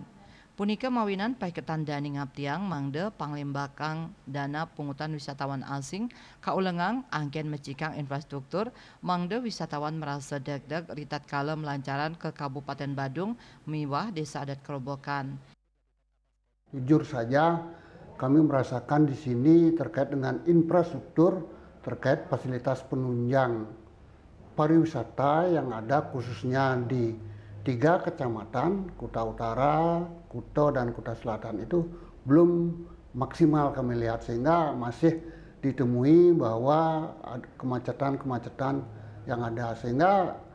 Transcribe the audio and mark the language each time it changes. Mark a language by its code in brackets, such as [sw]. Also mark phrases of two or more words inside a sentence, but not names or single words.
[ban] Punika mawinan paiketan dani ngaptiang mangde panglimbakang dana pungutan wisatawan asing kaulengang angken mecikang infrastruktur mangde wisatawan merasa deg-deg ritat kala melancaran ke Kabupaten Badung miwah Desa Adat Kerobokan. [id] Jujur saja, kami merasakan di sini terkait dengan infrastruktur, terkait fasilitas penunjang pariwisata yang ada khususnya di 3 kecamatan, Kuta Utara, Kuto, dan Kuta Selatan itu belum maksimal kami lihat, sehingga masih ditemui bahwa kemacetan-kemacetan yang ada, sehingga